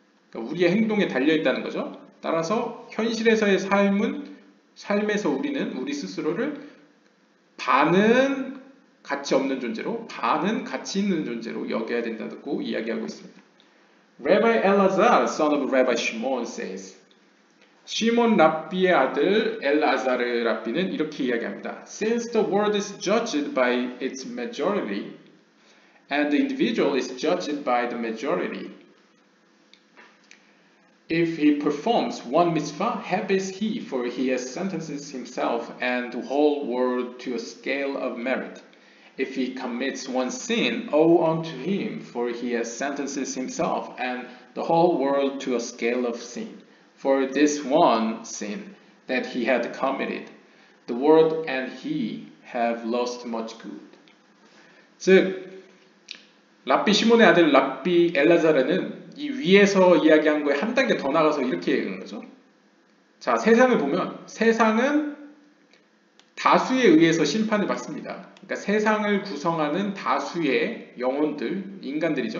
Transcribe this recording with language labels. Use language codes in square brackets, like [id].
[ko] 그러니까 우리의 행동에 달려있다는 거죠. 따라서 현실에서의 삶에서 우리는 우리 스스로를 반은 가치 없는 존재로, 반은 가치 있는 존재로 여겨야 된다고 이야기하고 있습니다. [en] Rabbi Elazar, son of Rabbi Shimon, says, [ko] 시몬 랍비의 아들 엘아자르 랍비는 이렇게 이야기합니다. [en] Since the world is judged by its majority, and the individual is judged by the majority, if he performs one mitzvah, happy is he, for he has sentenced himself and the whole world to a scale of merit. If he commits one sin, woe unto him, for he has sentenced himself and the whole world to a scale of sin. For this one sin that he had committed, the world and he have lost much good. [ko] 즉, 랍비 시몬의 아들 랍비 엘라자르는 이 위에서 이야기한 거에 한 단계 더 나가서 이렇게 얘기하는 거죠. 자, 세상을 보면 세상은 다수에 의해서 심판을 받습니다. 그러니까 세상을 구성하는 다수의 영혼들, 인간들이죠.